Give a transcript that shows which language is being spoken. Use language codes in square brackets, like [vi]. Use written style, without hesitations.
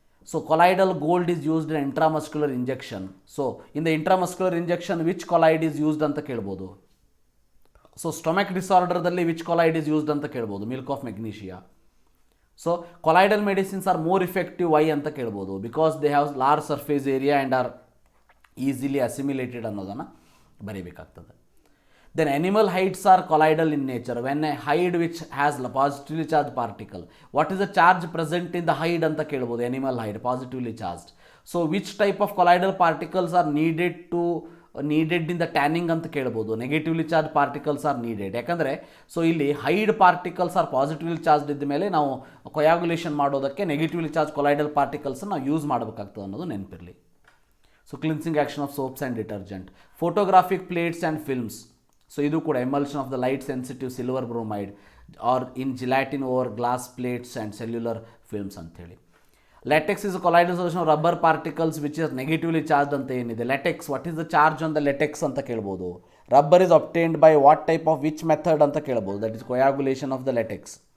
[en] So colloidal gold is used in intramuscular injection. So in the intramuscular injection which colloid is used [kn] ಅಂತ ಕೇಳ್ಬೋದು. [en] so stomach ಡಿಸಾರ್ಡರ್ದಲ್ಲಿ which colloid is used [kn] ಅಂತ ಕೇಳ್ಬೋದು, [en] Milk of magnesia. So colloidal medicines are more effective why ಅಂತ ಕೇಳ್ಬೋದು, because they have large surface area and are easily assimilated [kn] ಅನ್ನೋದನ್ನು ಬರೀಬೇಕಾಗ್ತದೆ. [en] Then animal hides are colloidal in nature. When a hide which has positively charged particle, what is the charge present in the hide [kn] anta kelbodu, [en] animal hide positively charged. So which type of colloidal particles are needed in the tanning [kn] anta kelbodu, [en] negatively charged particles are needed. [kn] Yakandre so illi [en] hide particles are positively charged [kn] idda mele ನಾವು coagulation ಮಾಡೋದಕ್ಕೆ [en] negatively charged colloidal particles [kn] ನಾವು use ಮಾಡಬೇಕಾಗ್ತದೆ ಅನ್ನೋದು ನೆನಪಿರಲಿ. [en] So cleansing action of soaps and detergent, photographic plates and films. So ಇದು ಕೂಡ emulsion of the light sensitive silver bromide are in gelatin over glass plates and cellular films ಅಂಥೇಳಿ. Latex is colloidal solution of rubber particles which is negatively charge ಅಂತ ಏನಿದೆ. Latex, what is the charge on the latex [kn] ಅಂತ ಕೇಳ್ಬೋದು. [en] Rubber is obtained by what type of which method ಅಂತ ಕೇಳ್ಬೋದು, that is coagulation of the latex.